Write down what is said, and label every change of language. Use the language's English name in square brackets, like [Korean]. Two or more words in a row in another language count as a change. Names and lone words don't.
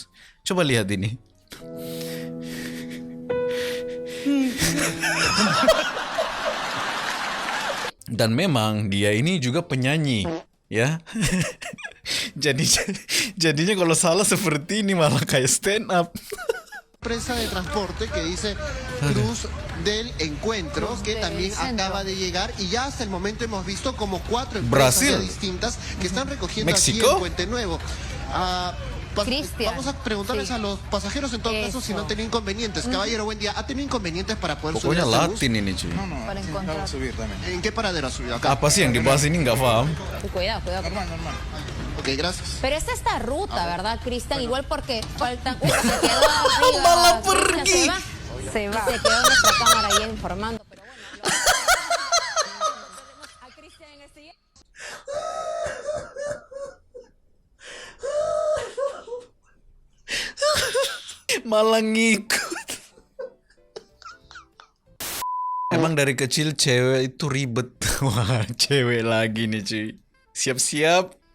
[Indonesian] Coba lihat ini. Dan memang dia ini juga penyanyi, ya. Jadinya kalau salah seperti ini malah kayak [English] stand up. [Spanish] Empresa de transporte que dice Cruz del Encuentro, que también acaba de llegar y ya hasta el momento hemos visto como 4 empresas Brasil. ya distintas que están recogiendo México. aquí en Puente Nuevo. Cristian. Vamos a preguntarles Sí. a los pasajeros en todo caso si no han tenido inconvenientes. Caballero, buen día. ¿Ha tenido inconvenientes para poder [Indonesian] Pokoknya [Spanish] subir a este bus? [Indonesian] Latin ini cuy. [Spanish] Para encontrar. ¿En qué paradero ha subido acá? [Indonesian] Apa sih yang dibahas ini nggak paham. [Spanish] Cuidado. Ok, gracias. Pero es esta ruta, ¿verdad, Cristian? Igual porque faltan. Se quedó arriba. [Indonesian] Malah Cristian, pergi. [Spanish] Se va. Se quedó nuestra cámara ahí informando. Pero bueno. A Cristian en el siguiente. [Indonesian] Malah ngikut. Emang dari kecil cewek itu ribet. Wah, cewek lagi nih cuy. Siap-siap.